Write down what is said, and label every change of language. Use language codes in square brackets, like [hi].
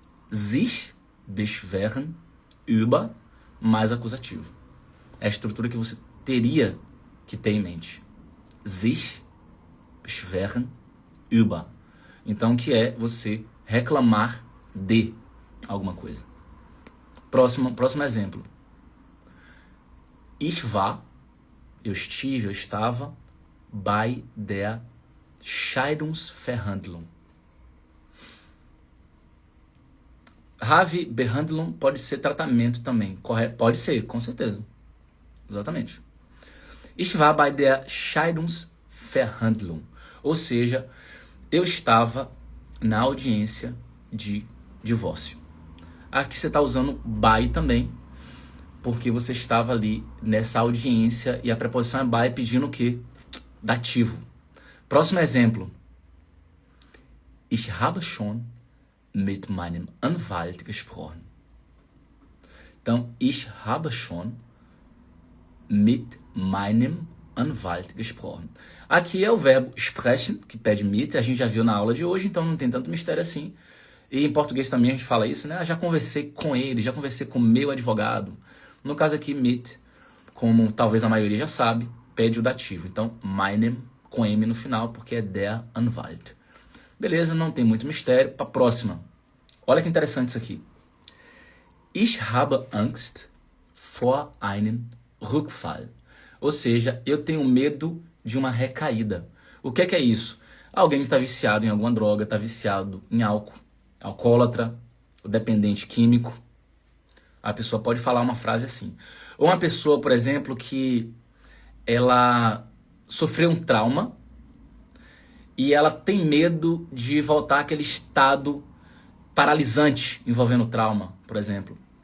[de] Sich beschweren über mais acusativo. [pt] É a estrutura que você teria que ter em mente. [de] Sich beschweren über. [pt] Então, que é você reclamar de alguma coisa. Próximo exemplo. [de] Ich war, [pt] eu estava, [de] bei der Scheidungsverhandlung. [pt] Have Behandlung pode ser tratamento também, correto? Pode ser, com certeza. Exatamente. [de] Ich war bei der Scheidungsverhandlung. [pt] Ou seja, eu estava na audiência de divórcio. Aqui você está usando by também, porque você estava ali nessa audiência e a preposição é by pedindo o quê? Dativo. Próximo exemplo. [de] Ich habe schon mit meinem Anwalt gesprochen. Então, ich habe schon mit meinem Anwalt gesprochen. [pt] Aqui é o verbo sprechen, que pede mit, a gente já viu na aula de hoje, então não tem tanto mistério assim. E em português também a gente fala isso, né? Já conversei com ele, já conversei com meu advogado. No caso aqui, mit, como talvez a maioria já sabe, pede o dativo. Então, meinem, com M no final, porque é der Anwalt. Beleza, não tem muito mistério. Para a próxima. Olha que interessante isso aqui. [de] Ich habe Angst vor einem Rückfall. [pt] Ou seja, eu tenho medo de uma recaída. O que é isso? Alguém que está viciado em alguma droga, está viciado em álcool, alcoólatra, o dependente químico. A pessoa pode falar uma frase assim. Ou uma pessoa, por exemplo, que ela sofreu um trauma e ela tem medo de voltar àquele estado paralisante envolvendo trauma, por exemplo.